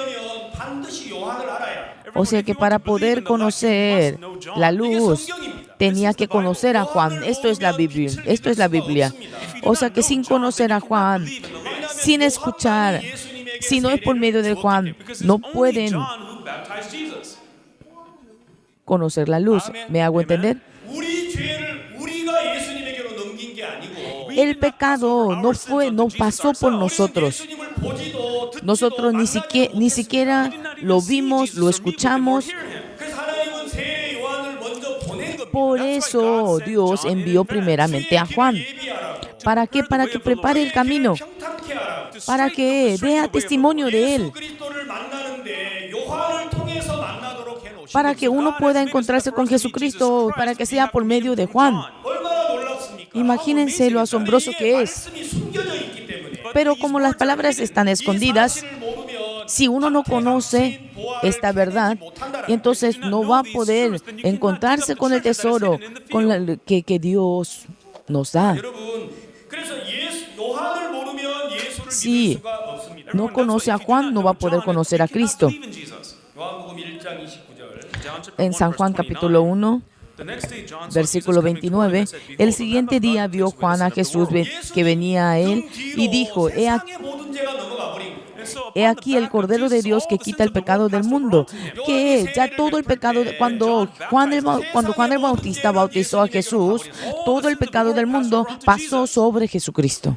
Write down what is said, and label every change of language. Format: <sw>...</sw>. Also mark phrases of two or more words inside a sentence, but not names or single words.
<es>O sea que para poder conocer la luz, tenía que conocer a Juan. Esto es la Biblia. Esto es la Biblia. O sea que sin conocer a Juan, sin escuchar, si no es por medio de Juan, no pueden conocer la luz. ¿Me hago entender?</es> <ko>우리 죄를 우리가 예수님에게로 넘긴 게 아니고</ko> <es>El pecado no pasó por nosotros.</es> <ko>예수님을 보지도 듣지도</ko> <es>Nosotros ni siquiera lo vimos, lo escuchamos.</es> <ko>그래서 하나님은 새 요한을 먼저 보낸 겁니다.</ko> <es>Por eso Dios envió primeramente a Juan. ¿Para qué? Para que prepare el camino,</es> <ko>평탁케 하라.</ko> <es>para que dé testimonio de Él,</es> <ko>그리스도를 만나는데 요한을 통해서 만나도록 해놓으신</ko> <es>para que uno pueda encontrarse con Jesucristo, para que sea por medio de Juan.</es> <ko>얼마나 놀랍습니까?</ko> <es>Imagínense lo asombroso que es.</es> <ko>말씀이 숨겨져 있기 때문에</ko> <es>Pero como las palabras están escondidas,</es> <ko>사실을 모르면</ko> <es>si uno no conoce esta verdad, entonces no va a poder encontrarse con el tesoro que Dios nos da.</es> <ko>여러분 그래서 요한을 모르면 예수를</ko> <es>Si</es> <ko>믿을 수가 없습니다.</ko> <es>no conoce a Juan, no va a poder conocer a Cristo.</es> <ko>요한복음 1장 29절.</ko> <es>En San Juan capítulo 1, versículo 29, el siguiente día vio Juan a Jesús que venía a él y dijo, he aquí el Cordero de Dios que quita el pecado del mundo. Que ya todo el pecado, cuando Juan el Bautista bautizó a Jesús, todo el pecado del mundo pasó sobre Jesucristo.</es>